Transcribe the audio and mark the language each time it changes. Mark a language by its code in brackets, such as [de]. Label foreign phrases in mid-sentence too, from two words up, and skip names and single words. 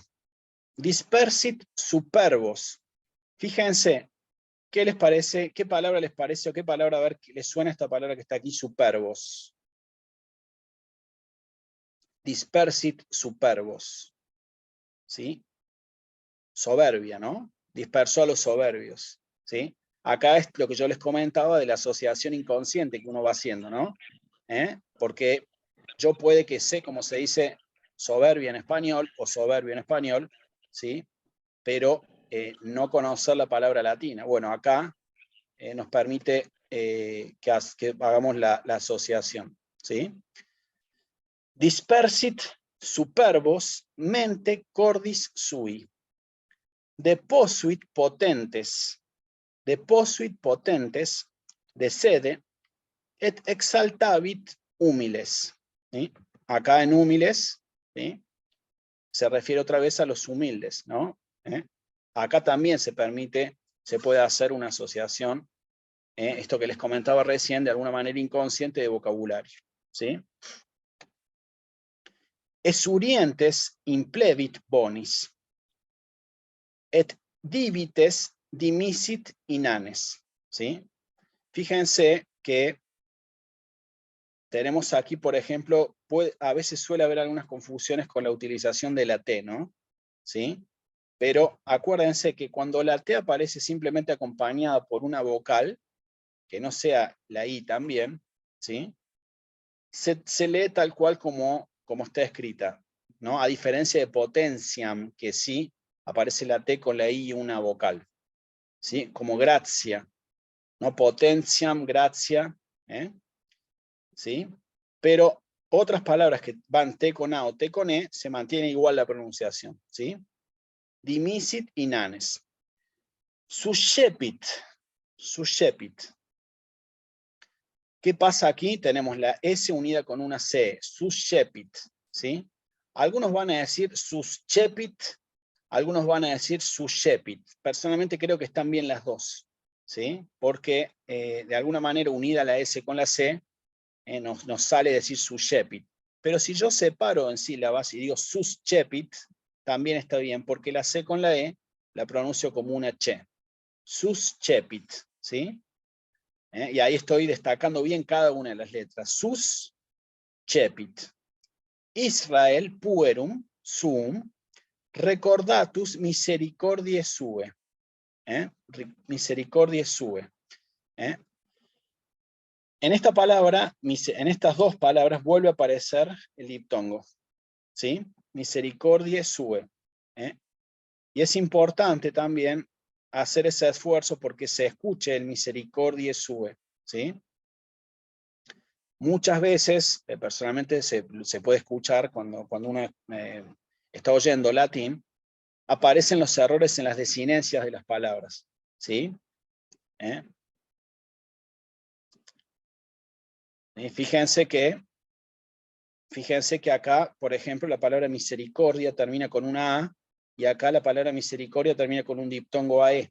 [la] Dispersit superbos. [es] Fíjense, ¿qué les parece? ¿Qué palabra les parece? ¿O qué palabra, a ver, les suena esta palabra que está aquí? [la] Superbos. Dispersit superbos. [es] ¿Sí? Soberbia, ¿no? Dispersó a los soberbios. ¿Sí? Acá es lo que yo les comentaba de la asociación inconsciente que uno va haciendo, ¿no? Porque yo puede que sé cómo se dice soberbia en español o soberbio en español, ¿sí? Pero no conocer la palabra latina. Bueno, acá nos permite que hagamos la asociación. ¿Sí? [la] Dispersit superbos mente cordis sui. Deposuit potentes. Deposuit potentes de sede et exaltavit humiles. [es] ¿Sí? Acá en humiles, ¿sí? Se refiere otra vez a los humildes, ¿no? Acá también se puede hacer una asociación, esto que les comentaba recién, de alguna manera inconsciente de vocabulario. ¿Sí? [la] Esurientes implevit bonis, et divites dimisit inanes. [es] ¿Sí? Fíjense que tenemos aquí, por ejemplo, a veces suele haber algunas confusiones con la utilización de la T, ¿no? ¿Sí? Pero acuérdense que cuando la T aparece simplemente acompañada por una vocal, que no sea la I también, ¿sí? Se lee tal cual como está escrita, ¿no? A diferencia de potentiam, que sí aparece la T con la I y una vocal, ¿sí? Como gracia, ¿no? Potentiam, gracia, ¿sí? Pero otras palabras que van T con A o T con E, se mantiene igual la pronunciación, ¿sí? [la] Dimisit inanes. Suscepit. Suscepit. [es] ¿Qué pasa aquí? Tenemos la S unida con una C. Suscepit. ¿Sí? Algunos van a decir suscepit, algunos van a decir suscepit. Personalmente creo que están bien las dos. ¿Sí? Porque de alguna manera unida la S con la C, nos sale decir suscepit. Pero si yo separo en sílabas y digo suscepit, también está bien, porque la C con la E la pronuncio como una che. Suscepit, ¿sí? Y ahí estoy destacando bien cada una de las letras. Suscepit. [la] Israel puerum sum recordatus misericordiae sue. Misericordiae sue. [es] En esta palabra, en estas dos palabras vuelve a aparecer el diptongo. ¿Sí? [la] Misericordiae sue. [es] Y es importante también hacer ese esfuerzo porque se escuche el [la] misericordiae sue. [es] ¿Sí? Muchas veces, personalmente, se puede escuchar cuando uno está oyendo latín, aparecen los errores en las desinencias de las palabras. ¿Sí? Y fíjense que acá, por ejemplo, la palabra misericordia termina con una A, y acá la palabra misericordia termina con un diptongo AE.